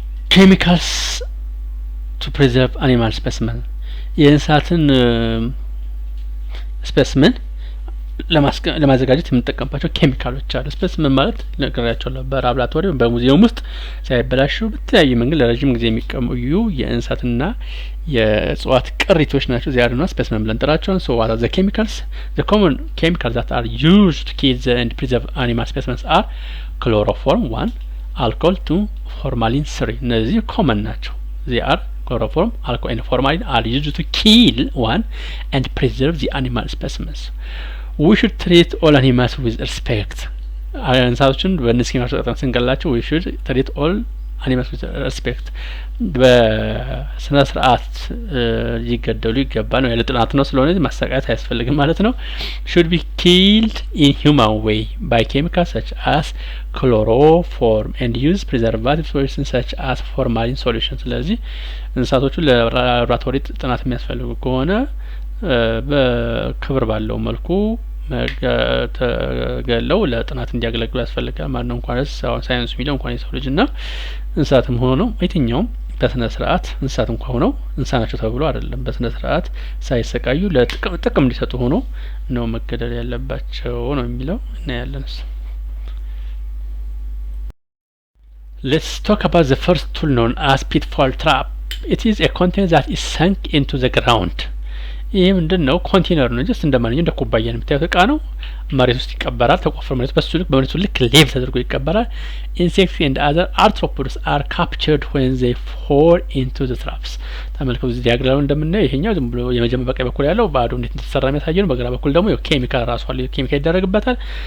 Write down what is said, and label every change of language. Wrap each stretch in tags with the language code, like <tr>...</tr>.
<am>ኬሚካልስ ቱ ፕሪዘርቭ አኒማል ስፔሲመን የእንስሳትን ስፔሲመን ለማዘጋጀት የምንጠቀምባቸው ኬሚካሎች አሉ። ስፔሲመን ማለት ነገራቸዋለሁ በላቦራቶሪ በሙዚየም ውስጥ ሳይበላሹ በተለያየ መንገድ ለረጅም ጊዜ የሚቆዩ የእንስሳትና የእጽዋት ቅሪቶች ናቸው። ዚያዱ ነው ስፔሲመን ብለን እንጠራቸዋለን። ሶ</am> <en>what are the chemicals? The common chemicals that are used to keep and preserve animal specimens are chloroform 1, alcohol 2, formalin 3</en> <am>እነዚህ ኮመን ናቸው።</am> <en>they are chloroform, alcohol and formalin are used to kill one and preserve the animal specimens. We should treat all animals with respect.</en> <am>እንስሳቶችን በእነዚህ ማስቀጣን ስንገላቸው</am> <en>we should treat all animals with respect</en> <am>በስነ ስርዓት ሊገደሉ ይገባል ነው ያለ ጥናት ነው። ስለሆነ ማሰቃየት አያስፈልግም ማለት ነው።</am> <en>should be killed in human way by chemicals such as chloroform and use preservative solutions such as formalin solution።</en> <am>ስለዚህ እንስሳቶቹ ለላቦራቶሪ ጥናት የሚያስፈልጉ ከሆነ በክብር ባለው መልኩ ተገለው ለጥናት እንዲያገለግሉ ያስፈልጋል ማለት ነው። እንኳን ሳይንስ ሚለው እንኳን የሰው ልጅና እንስሳትም ሆኖ ነው የትኛውም በስነ ስርዓት እንስሳት እንኳን ሆነው እንስሳ ናቸው ተብሎ አይደለም በስነ ስርዓት ሳይሰቃዩ ለጥቅም እንዲሰጡ ሆኖ ነው መገደል ያለባቸው ነው የሚለው እና ያለንስ</am> <en>Let's talk about the first tool known as Pitfall Trap. It is a container that is sunk into the ground.</en> <am>ይሄ ምንድነው? ኮንቴነር ነው ጀስት እንደማንኛውም እንደ ኩባያ የምታዩት እቃ ነው። መሬት ውስጥ ይቀበራል። ተቆፍሮ መሬት በሱ ልክ በመሬቱ ልክ ሌቭል ተደርጎ ይቀበራል።</am> <en>Insects and other arthropods are captured when they fall into the traps.</en> <am>ተመልከቱ እዚህ ዲያግራም እንደምናየው ይሄኛው ዝም ብሎ የመጀመሪያ በቀኝ በኩል ያለው ባዶ እንዴት እንደተሰራ የሚያሳይ ነው። በግራ በኩል ደግሞ ኬሚካል ራሱ አለ። ኬሚካል ይደረግበታል።</am>